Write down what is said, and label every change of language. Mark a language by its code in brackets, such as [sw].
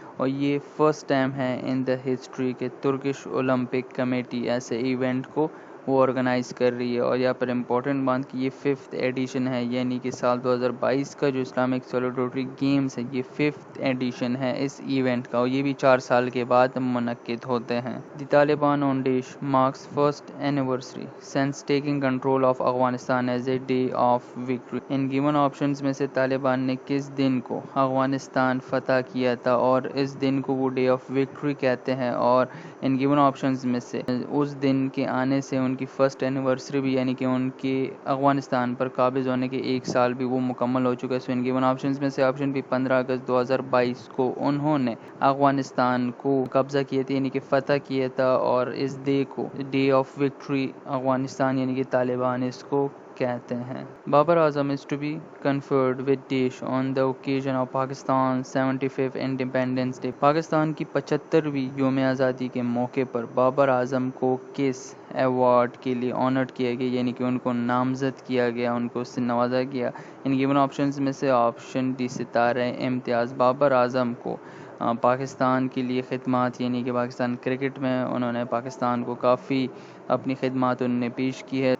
[ur] اور یہ first time ہے ان دا ہسٹری کہ ترکش اولمپک کمیٹی ایسے ایونٹ کو وہ آرگنائز کر رہی ہے. اور یہاں پر امپورٹنٹ بات کہ یہ 5th ایڈیشن ہے یعنی کہ سال 2022 کا جو اسلامک سالیڈریٹری گیمز ہے یہ 5th ایڈیشن ہے اس ایونٹ کا اور یہ بھی 4 سال کے بعد منعقد ہوتے ہیں. [en] The Taliban on dash marks first anniversary since taking control of Afghanistan as a day of victory. [ur] In given options میں سے طالبان نے کس دن کو افغانستان فتح کیا تھا اور اس دن کو وہ ڈے آف وکٹری کہتے ہیں. اور ان گیون آپشنز میں سے اس دن کے آنے سے ان کی فرسٹ اینیورسری بھی یعنی کہ ان کے افغانستان پر قابض ہونے کے 1 سال بھی وہ مکمل ہو چکا ہے. سو ان گیون آپشنز میں سے آپشن بھی 15 اگست 2022 کو انہوں نے افغانستان کو قبضہ کیا تھا یعنی کہ فتح کیا تھا اور اس ڈے کو ڈے آف وکٹری افغانستان یعنی کہ طالبان اس کو کہتے ہیں. [en] Babar Azam is to be conferred with dish on the occasion of Pakistan's 75th Independence Day. [ur] Pakistan کی 75ویں یوم آزادی کے موقع پر بابر اعظم کو کس ایوارڈ کے لیے آنرڈ کیا گیا یعنی کہ ان کو نامزد کیا گیا، ان کو اس سے نوازا گیا؟ ان گیون آپشنز میں سے آپشن ڈی ستارہ امتیاز. بابر اعظم کو پاکستان کے لیے خدمات یعنی کہ پاکستان کرکٹ میں انہوں نے پاکستان کو کافی اپنی خدمات انہوں نے پیش کی ہے.